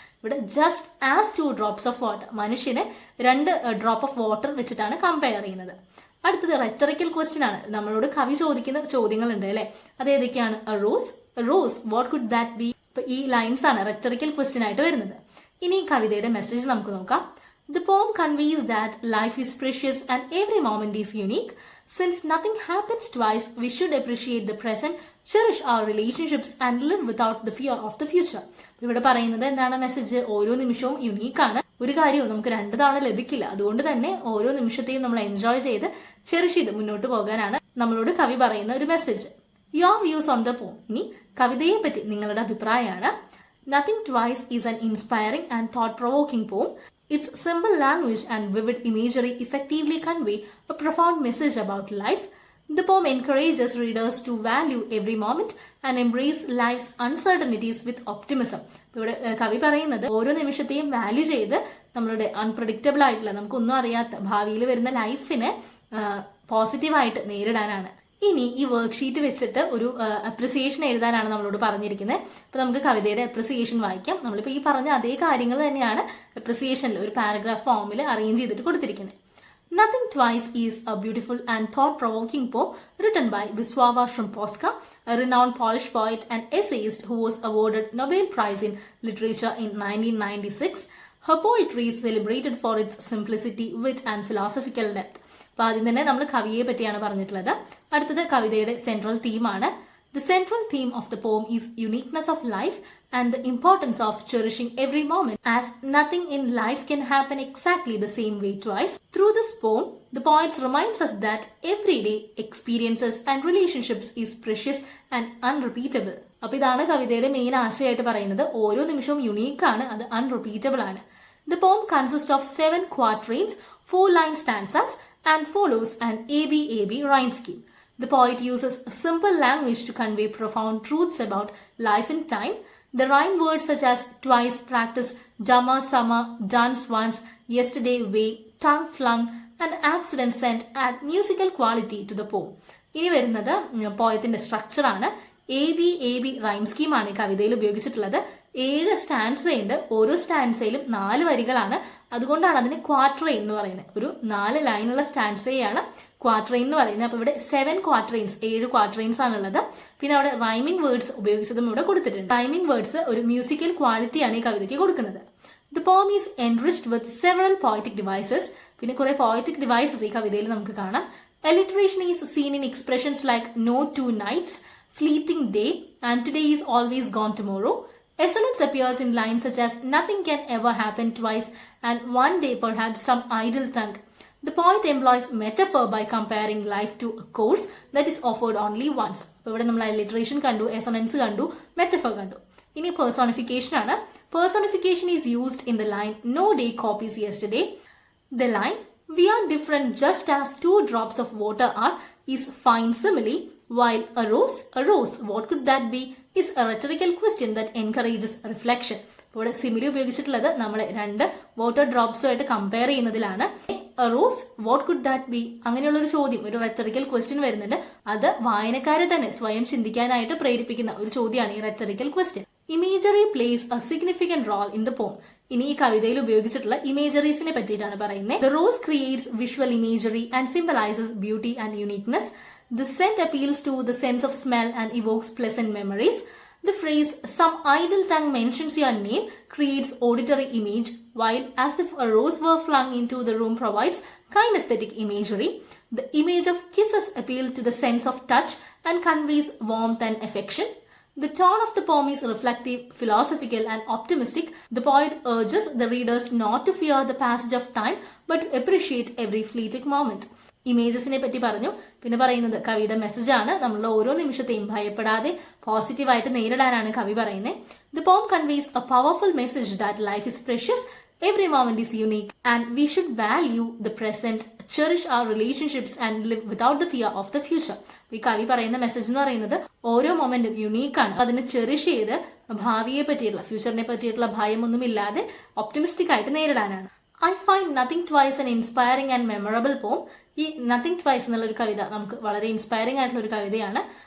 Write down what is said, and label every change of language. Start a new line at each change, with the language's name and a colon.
Malayalam: ഇവിടെ
English: just as 2 drops of water,
Malayalam: മനുഷ്യനെ 2 drop of water വെച്ചിട്ടാണ് കമ്പയർ ചെയ്യുന്നത്. അടുത്തത് റെറ്ററിക്കൽ ക്വസ്റ്റ്യൻ ആണ്. നമ്മളോട് കവി ചോദിക്കുന്ന ചോദ്യങ്ങൾ ഉണ്ട് അല്ലെ, അത് ഏതൊക്കെയാണ്?
English: Rose what could that be.
Malayalam: ഈ ലൈൻസ് ആണ് റെറ്ററിക്കൽ ക്വസ്റ്റ്യൻ ആയിട്ട് വരുന്നത്. ഇനി കവിതയുടെ മെസ്സേജ് നമുക്ക് നോക്കാം.
English: The poem conveys that life is precious and every moment is unique. Since nothing happens twice, we should appreciate the present, cherish our relationships and live without the fear of the future.
Malayalam: ഇവിടെ പറയുന്നത് എന്താണ് message? ഓരോ നിമിഷവും unique ആണ്. ഒരു കാര്യവും നമുക്ക് 2 തവണ ലഭിക്കില്ല. അതുകൊണ്ട് തന്നെ ഓരോ നിമിഷത്തെയും നമ്മൾ എൻജോയ് ചെയ്ത് ചെറിഷ് ചെയ്ത് മുന്നോട്ട് പോകാനാണ് നമ്മളോട് കവി പറയുന്ന ഒരു message.
English: Your views on the poem.
Malayalam: ഇനി കവിതയെ പറ്റി നിങ്ങളുടെ അഭിപ്രായമാണ്.
English: Nothing twice is an inspiring and thought provoking poem. Its simple language and vivid imagery effectively convey a profound message about life. The poem encourages readers to value every moment and embrace life's uncertainties with optimism.
Malayalam: ഇവിടെ കവി പറയുന്നത് ഓരോ നിമിഷത്തെയും value ചെയ്ത് നമ്മളുടെ unpredictable ആയിട്ടുള്ള നമുക്കൊന്നും അറിയാത്ത ഭാവിയിൽ വരുന്ന ലൈഫിനെ പോസിറ്റീവായിട്ട് നേരിടാനാണ്. ഇനി ഈ വർക്ക്ഷീറ്റ് വെച്ചിട്ട് ഒരു അപ്രിസിയേഷൻ എഴുതാനാണ് നമ്മളോട് പറഞ്ഞിരിക്കുന്നത്. അപ്പൊ നമുക്ക് കവിതയുടെ അപ്രിസിയേഷൻ വായിക്കാം. നമ്മളിപ്പോ ഈ പറഞ്ഞ അതേ കാര്യങ്ങൾ തന്നെയാണ് അപ്രിസിയേഷനിൽ ഒരു പാരഗ്രാഫ് ഫോമിൽ അറേഞ്ച് ചെയ്തിട്ട് കൊടുത്തിരിക്കുന്നത്.
English: Nothing Twice is a beautiful and thought-provoking poem written by Wisława Szymborska, a renowned Polish poet and essayist who was awarded Nobel Prize in Literature in 1996. Her poetry is celebrated for its simplicity, wit and philosophical depth.
Malayalam: അപ്പൊ ആദ്യം തന്നെ നമ്മൾ കവിയെ പറ്റിയാണ് പറഞ്ഞിട്ടുള്ളത്. അടുത്തത് കവിതയുടെ central തീമാണ്.
English: The central theme of the poem is uniqueness of life and the importance of cherishing every moment, as nothing in life can happen exactly the same way twice. Through this poem, the poet reminds us that everyday experiences and relationships is precious and unrepeatable.
Malayalam: അപ്പൊ ഇതാണ് കവിതയുടെ main ആശയമായിട്ട് പറയുന്നത്. ഓരോ നിമിഷവും യുണീക്കാണ്, അത് unrepeatable ആണ്.
English: The poem consists of 7 quatrains, 4-line stanzas and follows an ABAB rhyme scheme. The poet uses simple language to convey profound truths about life and time. The rhyme words such as twice, practice, jama, sama, dance once, yesterday, way, tongue flung, and accident sent add musical quality to the poem.
Malayalam: ഇനി വരുന്നത് പോയത്തിന്റെ structure ആണ്. ABAB rhyme സ്കീമാണ് കവിതയിൽ ഉപയോഗിച്ചിട്ടുള്ളത്. 7 സ്റ്റാൻസയുണ്ട്. ഓരോ സ്റ്റാൻസയിലും 4 വരികളാണ്. അതുകൊണ്ടാണ് അതിന് ക്വാട്രെയിൻ എന്ന് പറയുന്നത്. ഒരു 4 ലൈനുള്ള സ്റ്റാൻസയാണ് ക്വാട്രെയിൻ എന്ന് പറയുന്നത്. അപ്പൊ ഇവിടെ 7 ക്വാട്രെയിൻസ്, 7 ക്വാട്രെയിൻസ് ആണുള്ളത്. പിന്നെ അവിടെ റൈമിംഗ് വേർഡ്സ് ഉപയോഗിച്ചതും ഇവിടെ കൊടുത്തിട്ടുണ്ട്. റൈമിംഗ് വേർഡ്സ് ഒരു മ്യൂസിക്കൽ ക്വാളിറ്റിയാണ് ഈ കവിതയ്ക്ക് കൊടുക്കുന്നത്.
English: The poem is enriched with several poetic devices.
Malayalam: പിന്നെ കുറെ പോയറ്റിക് ഡിവൈസസ് ഈ കവിതയിൽ നമുക്ക് കാണാം.
English: Alliteration is seen in expressions like no two nights, fleeting day, and today is always gone tomorrow. Assonance appears in lines such as nothing can ever happen twice and one day perhaps some idle tongue. The poet employs metaphor by comparing life to a course that is offered only once.
Malayalam: അപ്പോൾ ഇവിടെ നമ്മൾ alliteration കണ്ടു, assonance കണ്ടു, metaphor കണ്ടു. ഇനി personification ആണ്.
English: Personification is used in the line no day copies yesterday. The line we are different just as 2 drops of water are is fine simile, while a rose, what could that be, is a rhetorical question that encourages reflection.
Malayalam: ഇവിടെ simile ഉപയോഗിച്ചിട്ടുള്ളത് നമ്മൾ 2 water ഡ്രോപ്സുമായിട്ട് compare ചെയ്യുന്നതിലാണ്.
English: A rose, what could that be?
Malayalam: അങ്ങനെയുള്ള ഒരു ചോദ്യം, ഒരു rhetorical question വരുന്നുണ്ട്. അത് വായനക്കാരെ തന്നെ സ്വയം ചിന്തിക്കാനായിട്ട് പ്രേരിപ്പിക്കുന്ന ഒരു ചോദ്യമാണ് ഈ rhetorical question.
English: Imagery plays a significant role in the poem.
Malayalam: ഇനി ഈ കവിതയിൽ ഉപയോഗിച്ചിട്ടുള്ള ഇമേജറീസിനെ പറ്റിയിട്ടാണ് പറയുന്നത്.
English: The rose creates visual imagery and symbolizes beauty and uniqueness. The scent appeals to the sense of smell and evokes pleasant memories. The phrase some idle tongue mentions your name creates auditory image, while as if a rose were flung into the room provides kinesthetic imagery. The image of kisses appeal to the sense of touch and conveys warmth and affection. The tone of the poem is reflective, philosophical and optimistic. The poet urges the readers not to fear the passage of time but to appreciate every fleeting moment.
Malayalam: ഇമേജസിനെ പറ്റി പറഞ്ഞു. പിന്നെ പറയുന്നത് കവിയുടെ message ആണ്. നമ്മളുടെ ഓരോ നിമിഷത്തെയും ഭയപ്പെടാതെ പോസിറ്റീവായിട്ട് നേരിടാനാണ് കവി പറയുന്നത്.
English: The poem conveys a powerful message that life is precious, every moment is unique, and we should value the present, cherish our relationships and live without the fear of the future.
Malayalam: ഈ കവി പറയുന്ന message എന്ന് പറയുന്നത് ഓരോ momentum യുണീക്കാണ്. അതിനെ cherish ചെയ്ത് ഭാവിയെ പറ്റിയിട്ടുള്ള, ഫ്യൂച്ചറിനെ പറ്റിയിട്ടുള്ള ഭയമൊന്നുമില്ലാതെ ഒപ്റ്റിമിസ്റ്റിക് ആയിട്ട് നേരിടാനാണ്.
English: I find Nothing Twice an inspiring and memorable poem.
Malayalam: ഈ Nothing Twice എന്നുള്ള ഒരു കവിത നമുക്ക് വളരെ ഇൻസ്പയറിംഗ് ആയിട്ടുള്ള ഒരു കവിതയാണ്.